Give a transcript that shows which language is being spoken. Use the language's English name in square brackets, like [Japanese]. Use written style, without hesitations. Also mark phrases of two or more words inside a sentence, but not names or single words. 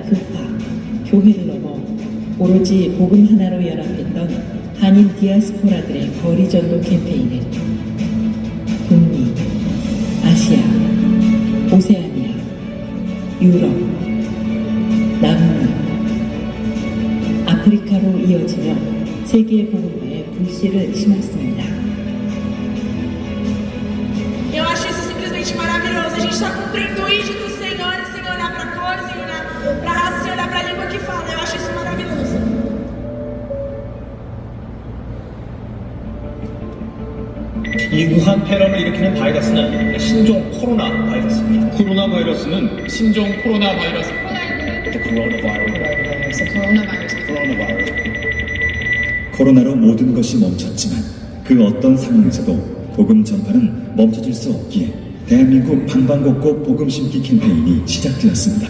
[Korean] 교파, 교회를 넘어 오로지 복음 하나로 연합했던 한인 디아스포라들의 거리 전도 캠페인은 북미, 아시아, 오세아니아, 유럽, 남미, 아프리카로 이어지며 세계의 복음화에 불씨를 심었습니다. [Portuguese] Eu acho isso simplesmente maravilhoso. A gente está cumprindo o ID do Senhor, sem olhar para a cor, sem olhar para a raça, sem olhar para a língua que fala. Eu acho isso maravilhoso. [Korean] 이 우한 폐렴을 일으키는 바이러스는 신종 코로나 바이러스입니다. 코로나 바이러스는 신종 코로나 바이러스. 코로나로 모든 것이 멈췄지만 그 어떤 상황에서도 복음 전파는 멈춰질 수 없기에 대한민국 방방곡곡 복음 심기 캠페인이 시작되었습니다.